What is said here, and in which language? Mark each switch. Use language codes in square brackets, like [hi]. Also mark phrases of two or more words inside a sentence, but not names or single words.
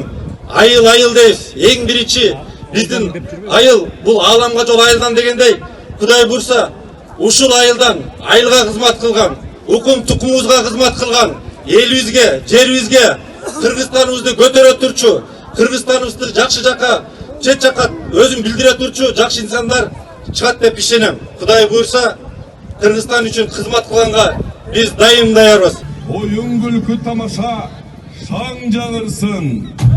[ky] Айыл дейбиз, эң биринчи биздин айыл бул ааламга жол айылган дегендей, Кудай бурса ушул айылдан айылга кызмат кылган, укум тукумубузга кызмат кылган, элибизге, жерибизге, Кыргызстаныбызды көтөрө турчу, Кыргызстаныбызды жакшы жака, чет жака өзүн билдире турчу жакшы инсандар чыгат деп ишенем. Кудай буйрса Кыргызстан үчүн кызмат кылганга биз дайым даярбыз. Оюн күлкү тамаша шаң жанырсын.